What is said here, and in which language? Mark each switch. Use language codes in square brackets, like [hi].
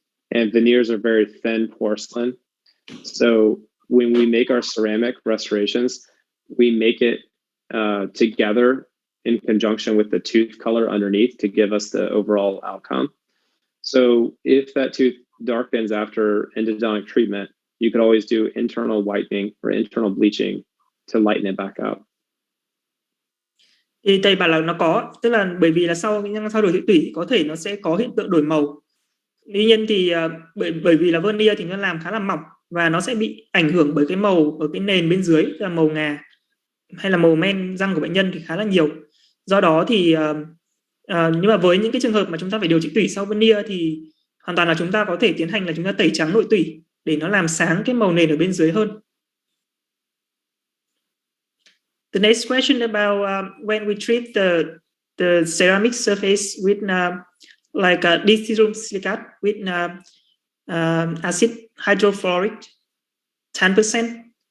[en] And veneers are very thin porcelain. So when we make our ceramic restorations, we make it together in conjunction with the tooth color underneath to give us the overall outcome. So if that tooth darkens after endodontic treatment, you could always do internal whitening or internal bleaching to lighten it back up. [vi] Thì thầy bảo là nó có, tức là bởi vì là sau đổi thị tủy có thể nó sẽ có hiện tượng đổi màu. Tuy nhiên thì bởi vì là veneer thì nó làm khá là mỏng và nó sẽ bị ảnh hưởng bởi cái màu ở cái nền bên dưới, là màu ngà hay là màu men răng của bệnh nhân thì khá là nhiều. Do đó thì nhưng mà với những cái trường hợp mà chúng ta phải điều trị tủy sau veneer thì hoàn toàn là chúng ta có thể tiến hành là chúng ta tẩy trắng nội tủy để nó làm sáng cái màu nền ở bên dưới hơn. [en] The next question about when we treat the ceramic surface with like a dithyramine silicate with acid hydrofluoric 10%.